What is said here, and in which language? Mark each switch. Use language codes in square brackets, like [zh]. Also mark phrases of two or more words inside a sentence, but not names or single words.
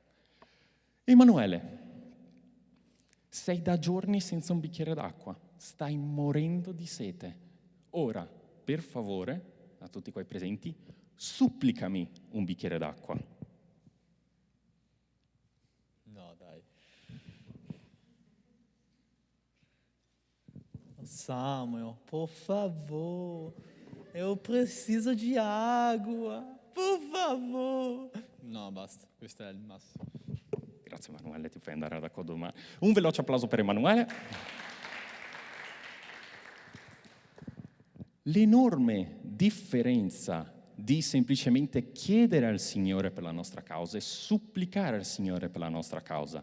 [it] Emanuele, sei da giorni senza un bicchiere d'acqua. Stai morendo di sete. Ora, per favore, a tutti qua presenti, supplicami un bicchiere d'acqua. No, dai. [pt] Samuel, por favor, eu preciso di água, por favor. [it] No, basta, questo è il massimo. Grazie Emanuele, ti puoi andare ad accodumare. Un veloce applauso per Emanuele. L'enorme differenza di semplicemente chiedere al Signore per la nostra causa e supplicare al Signore per la nostra causa.